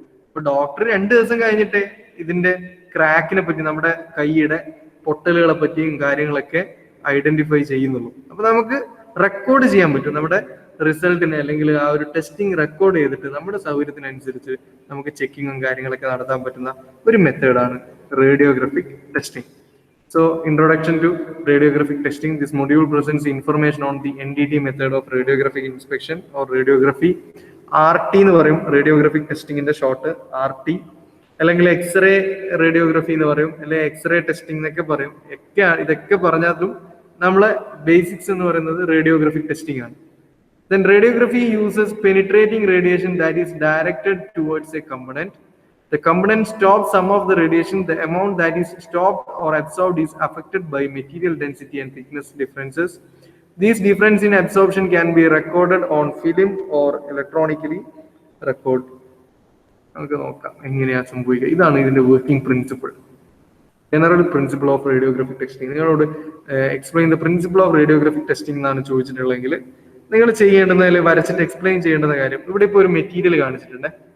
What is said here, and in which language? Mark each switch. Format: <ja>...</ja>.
<ml>അപ്പൊ ഡോക്ടർ 2 ദിവസം കഴിഞ്ഞിട്ടേ ഇതിന്റെ ക്രാക്കിനെ പറ്റി, നമ്മുടെ കൈയുടെ പൊട്ടലുകളെ പറ്റിയും കാര്യങ്ങളൊക്കെ ഐഡന്റിഫൈ ചെയ്യുന്നുള്ളൂ. അപ്പൊ നമുക്ക് റെക്കോർഡ് ചെയ്യാൻ പറ്റും നമ്മുടെ റിസൾട്ടിനെ, അല്ലെങ്കിൽ ആ ഒരു ടെസ്റ്റിംഗ് റെക്കോർഡ് ചെയ്തിട്ട് നമ്മുടെ സൗകര്യത്തിനനുസരിച്ച് നമുക്ക് ചെക്കിങ്ങും കാര്യങ്ങളൊക്കെ നടത്താൻ പറ്റുന്ന ഒരു മെത്തേഡാണ് radiographic testing.</ml> <en>So, introduction to radiographic testing. This module presents information on the NDT method of radiographic inspection or radiography.</en> <ml>RT എന്ന് പറയും റേഡിയോഗ്രാഫിക് ടെസ്റ്റിംഗിന്റെ ഷോർട്ട് RT, അല്ലെങ്കിൽ എക്സ്റേ റേഡിയോഗ്രഫി എന്ന് പറയും, അല്ലെങ്കിൽ എക്സ്റേ ടെസ്റ്റിംഗ് എന്നൊക്കെ പറയും. ഇതൊക്കെ പറഞ്ഞാലും നമ്മളെ ബേസിക്സ് എന്ന് പറയുന്നത് റേഡിയോഗ്രാഫിക് ടെസ്റ്റിംഗ് ആണ്.</ml> <en>Then radiography uses penetrating radiation that is directed towards a component. The component stops some of the radiation. The amount that is stopped or absorbed is affected by material density and thickness differences. These difference in absorption can be recorded on film or electronically record.</en> <ml>നമുക്ക് നോക്കാം എങ്ങനെയാ സംഭവിക്കുക. ഇതാണ് ഇതിന്റെ working principle, general principle of radiographic testing. നിങ്ങളോട്</ml> <en>explain the principle of radiographic testing</en> <ml>എന്നാണ് ചോദിച്ചിട്ടുള്ളതെങ്കിൽ നിങ്ങൾ ചെയ്യേണ്ടുന്ന, അല്ലെങ്കിൽ വരച്ചിട്ട് എക്സ്പ്ലെയിൻ ചെയ്യേണ്ടുന്ന കാര്യം, ഇവിടെ ഇപ്പോൾ ഒരു മെറ്റീരിയൽ കാണിച്ചിട്ടുണ്ട്.</ml>